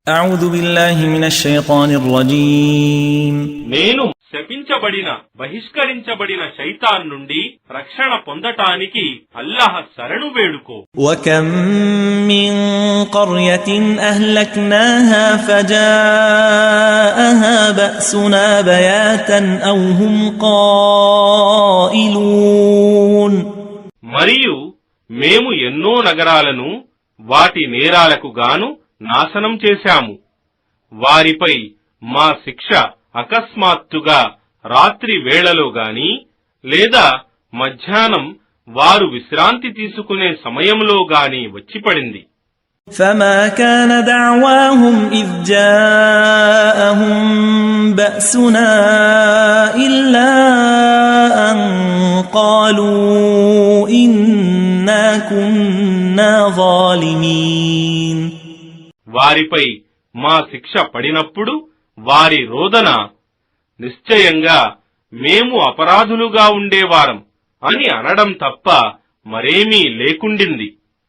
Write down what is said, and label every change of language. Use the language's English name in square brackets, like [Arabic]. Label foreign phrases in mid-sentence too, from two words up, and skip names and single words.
[Arabic] أعوذ بالله من الشيطان الرجيم [Telugu] నేను శపించబడిన బహిష్కరించబడిన శైతాన్ నుండి రక్షణ పొందటానికి అల్లాహ్ శరణు వేడుకో. [Arabic] وكم من قرية أهلكناها فجاءها بأسنا بياتا أو هم قائلون. [Telugu] మరియు మేము ఎన్నో నగరాలను వాటి నేరాలకు గాను నాశనం చేశాము. వారిపై మా శిక్ష అకస్మాత్తుగా రాత్రి వేళలో గాని లేదా మధ్యాహ్నం వారు విశ్రాంతి తీసుకునే సమయంలో గాని వచ్చిపడింది. [Arabic] فما كان دعواهم إذ جاءهم بأسنا إلا أن قالوا إنا كنا ظالمين. [Telugu] వారిపై మా శిక్ష పడినప్పుడు వారి రోదన నిశ్చయంగా మేము అపరాధులుగా ఉండేవారం అని అనడం తప్ప మరేమీ లేకుండింది.